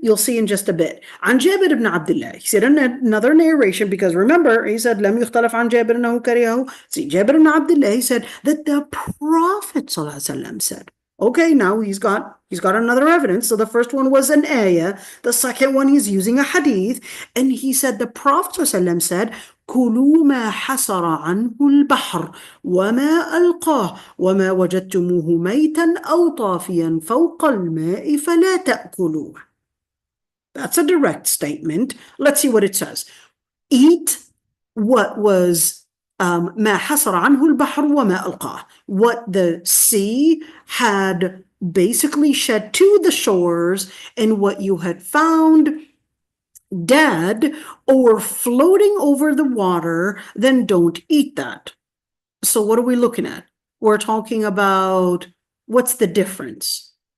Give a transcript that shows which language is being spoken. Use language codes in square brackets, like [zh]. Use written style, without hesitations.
[en] You'll see in just a bit. [ar] عن جابر [en] ibn Abdullah. He said another narration, because remember, he said, [ar] لم يختلف عن جابر أنه كرهه. [en] See, Jabir ibn Abdullah, he said that the Prophet ﷺ said. Okay, now he's got another evidence. So the first one was an ayah. The second one, he's using a hadith. And he said the Prophet ﷺ said, [ar] كلوا ما حصر عنه البحر وما ألقاه وما وجدتموه ميتا أو طافيا فوق الماء فلا تأكلوه. [en] That's a direct statement. Let's see what it says. Eat what was [ar] ما حصر عنه البحر وما ألقاه. [en] What the sea had basically shed to the shores, and what you had found dead or floating over the water, then don't eat that. So what are we looking at? We're talking about, what's the difference?